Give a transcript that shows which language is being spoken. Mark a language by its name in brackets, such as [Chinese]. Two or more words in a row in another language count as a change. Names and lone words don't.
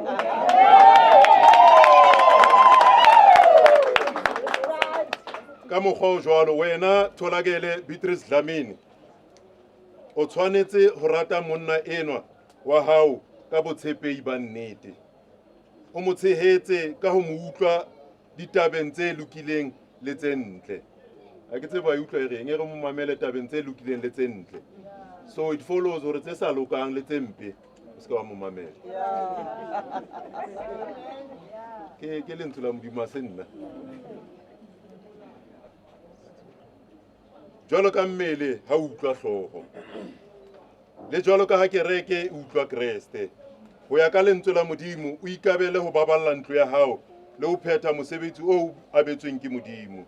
[Southern Sotho] Ka mokgwa o jwalo wena Tholakele Beatrice Dlamini o tshwanetse ho rata monna enwa wa hao ka botshepehi ba nnete. O mo tshehetse ka ho mo utlwa ditabeng tse lokileng le tse ntle. Ha ke tsebe ba utlwa e reng, e re mo mamele tabeng tse lokileng le tse ntle. [English] So it follows [Southern Sotho] hore tse sa lokang le tse mpe o ska wa mo mamela. Ke lentswe la Modimo a se nna. Jwalo ka mmele ha o utlwa hlooho, le jwalo ka ha kereke e utlwa Kreste, ho ya ka lentswe la Modimo o ikabele ho baballa ntlo ya hao le ho phetha mosebetsi o abetsweng ke Modimo.